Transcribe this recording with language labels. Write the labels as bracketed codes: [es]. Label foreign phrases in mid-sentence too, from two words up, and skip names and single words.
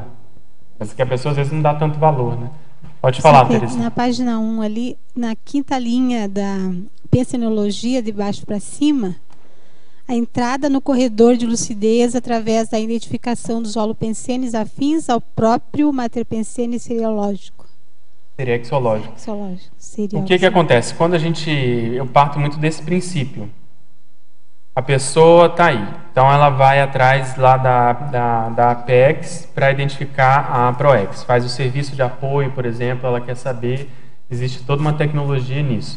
[pt] Mas que a pessoa às vezes não dá tanto valor, né? Pode falar, Teresa. Na página 1 ali, na quinta linha da Pensenologia, de baixo para cima, a entrada no corredor de lucidez através da identificação dos holopensenes afins ao próprio materpensene seriológico. Seriexológico. O que acontece? Quando eu parto muito desse princípio. A pessoa está aí. Então ela vai atrás lá da Apex para identificar a ProEx. Faz o serviço de apoio, por exemplo, ela quer saber, existe toda uma tecnologia nisso.